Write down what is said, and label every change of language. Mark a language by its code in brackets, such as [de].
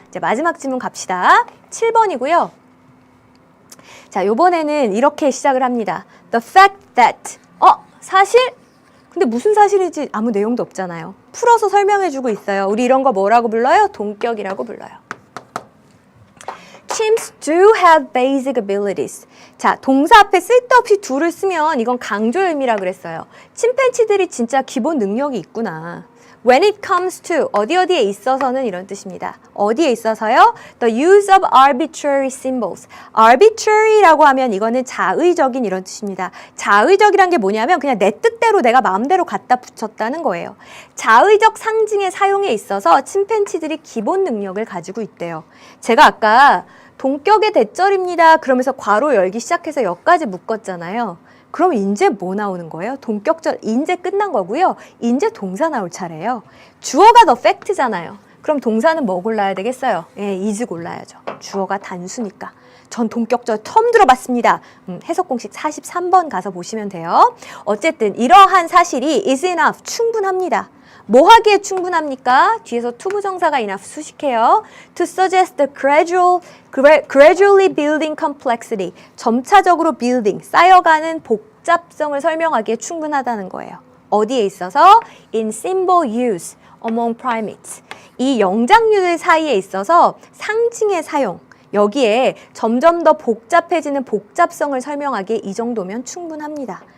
[ko] 이제 마지막 질문 갑시다. 7번이고요. 자, 요번에는 이렇게 시작을 합니다. [en] The fact that. [ko] 사실? 근데 무슨 사실인지 아무 내용도 없잖아요. 풀어서 설명해주고 있어요. 우리 이런 거 뭐라고 불러요? 동격이라고 불러요. [en] Chimps do have basic abilities. [ko] 자, 동사 앞에 쓸데없이 do를 쓰면 이건 강조의 의미라 그랬어요. 침팬지들이 진짜 기본 능력이 있구나. [en] When it comes to [ko] 어디에 있어서는 이런 뜻입니다. 어디에 있어서요? [en] The use of arbitrary symbols. [ko] arbitrary라고 하면 이거는 자의적인 이런 뜻입니다. 자의적이란 게 뭐냐면 그냥 내 뜻대로 내가 마음대로 갖다 붙였다는 거예요. 자의적 상징의 사용에 있어서 침팬지들이 기본 능력을 가지고 있대요. 제가 아까 동격의 대절입니다. 그러면서 괄호 열기 시작해서 여기까지 묶었잖아요. 그럼 이제 뭐 나오는 거예요? 동격절 이제 끝난 거고요. 이제 동사 나올 차례예요. 주어가 the fact잖아요. 그럼 동사는 뭐 골라야 되겠어요? 예, is 골라야죠. 주어가 단수니까. 전 동격절 처음 들어봤습니다. 해석 공식 43번 가서 보시면 돼요. 어쨌든 이러한 사실이 [en] is enough, [ko] 충분합니다. 뭐 하기에 충분합니까? 뒤에서 투부정사가 enough 수식해요. [en] To suggest the gradually building complexity. [ko] 점차적으로 building, 쌓여가는 복잡성을 설명하기에 충분하다는 거예요. 어디에 있어서? [en] In symbol use among primates. [ko] 이 영장류들 사이에 있어서 상징의 사용. 여기에 점점 더 복잡해지는 복잡성을 설명하기에 이 정도면 충분합니다.